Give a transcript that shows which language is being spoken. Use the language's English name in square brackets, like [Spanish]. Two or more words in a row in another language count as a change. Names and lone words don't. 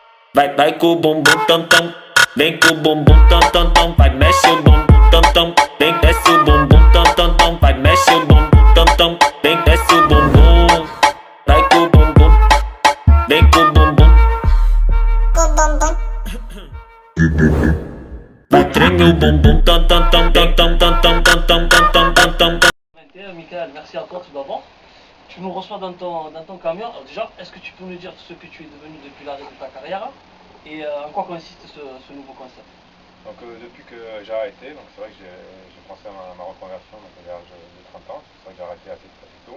[Portuguese] Vai com o bumbum tam tam, vem com o bumbum tam tam tam, vai mexe o bumbum tam tam, vem desce o bumbum tam tam tam, vai mexe o bumbum tam tam, vem desce o bumbum, vai com o bumbum, vem com o bumbum, vai treme o bumbum tam tam tam tam tam tam tam tam tam tam tam tam tam. [French] Michael, merci à toi tout d'abord. Tu nous reçois dans ton camion. Alors déjà, est-ce que tu peux nous dire ce que tu es devenu depuis l'arrêt de ta carrière et en quoi consiste ce nouveau concept? Donc depuis que j'ai arrêté, donc c'est vrai que j'ai pensé à ma reconversion donc, à l'âge de 30 ans, c'est vrai que j'ai arrêté assez tôt.